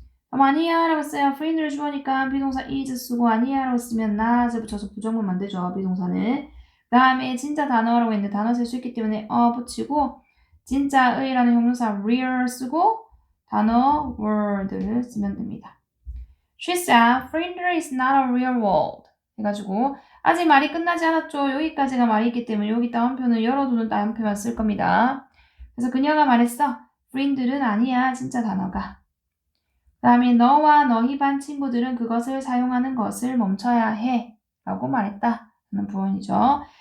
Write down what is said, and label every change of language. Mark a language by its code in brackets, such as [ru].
[ko] 아니야 라고 써요. 프린들을 주어니까 비동사 is 쓰고 아니야 라고 쓰면 not을 붙여서 부정문 만들죠. 비동사는. 그 다음에 진짜 단어라고 했는데 단어 쓸 수 있기 때문에 붙이고 진짜의라는 형용사 real 쓰고 단어 word를 쓰면 됩니다. [en] She said, Friender is not a real world. [ko] 해가지고 아직 말이 끝나지 않았죠. 여기까지가 말이 있기 때문에 여기 다음표는 열어두는 다음표만 쓸 겁니다. 그래서 그녀가 말했어. Friender은 아니야. 진짜 단어가. 그 다음에 너와 너희 반 친구들은 그것을 사용하는 것을 멈춰야 해. 라고 말했다. 하는 부분이죠.